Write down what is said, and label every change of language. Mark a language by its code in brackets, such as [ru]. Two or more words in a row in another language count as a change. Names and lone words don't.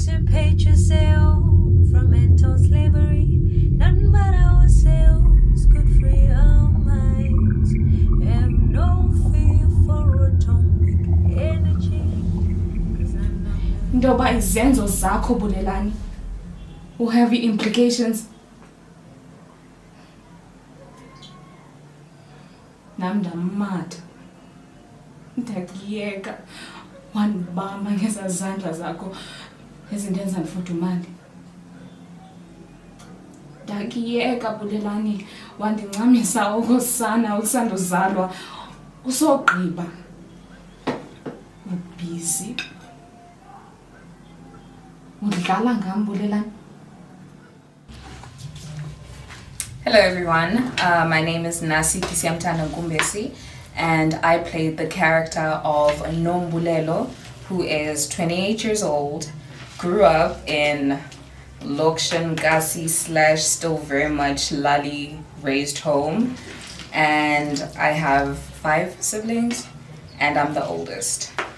[en] emancipate yourself from mental slavery. Nothing but ourselves could free our minds. Have no fear for atomic energy. [xh] Ndoba izenzo zakho Bulelani [en] will have implications. Namda mad. [xh] Ndakiyeka wanibamba ngezandla zakho ezindenza ndifudumale. Ndakiyeka Bulelani wandincamisa ukosana ukusandozalwa usogqiba. Ubusy. Udlala ngam Bulelani. [en] Hello everyone, my name is NASIPHI NKUMBESI and I played the character of NOMBULELO, who is 28 years old, grew up in Lokshan / still very much Lali raised home, and I have 5 siblings and I'm the oldest.